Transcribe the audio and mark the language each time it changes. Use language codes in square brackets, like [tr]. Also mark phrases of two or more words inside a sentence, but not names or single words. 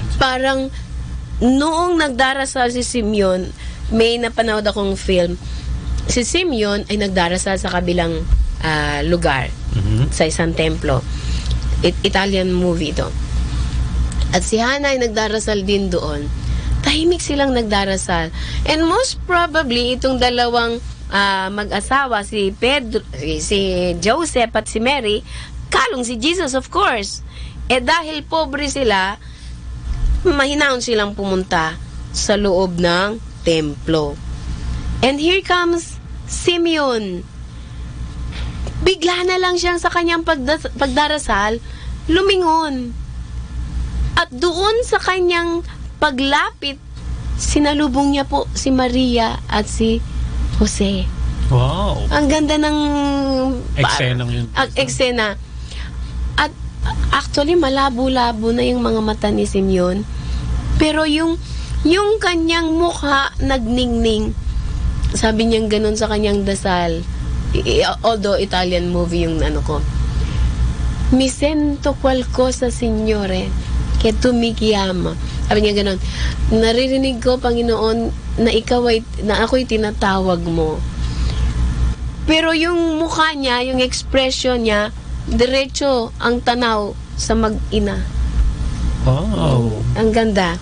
[tl] Parang noong nagdarasal si Simeon, may napanood akong film. Si Simeon ay nagdarasal sa kabilang lugar, sa isang templo. [en] Italian movie [tl] ito. At si Hannah ay nagdarasal din doon. Tahimik silang nagdarasal. [en] And most probably, [tl] itong dalawang mag-asawa, si Joseph at si Mary, kalong si Jesus, [en] of course. [tl] Dahil pobre sila, mahinaon silang pumunta sa loob ng templo. [en] And here comes Simeon. [tl] Bigla na lang siyang sa kanyang pagdarasal, lumingon. At doon sa kanyang paglapit, sinalubong niya po si Maria at si Jose. Wow. Ang ganda ng Eksenang yun. Eksena. At actually, malabo-labo na yung mga mata ni Simeon. Pero yung kanyang mukha nagningning. Sabi niya ganun sa kanyang dasal. Although [en] Italian movie [tl] yung ko. [it] Mi sento qualcosa, Signore, che tu mi chiama. [tl] Sabi niya ganun. Naririnig ko, Panginoon, na ako'y tinatawag mo. Pero yung mukha niya, yung expression niya, diretso ang tanaw sa mag-ina. Wow. Ang ganda.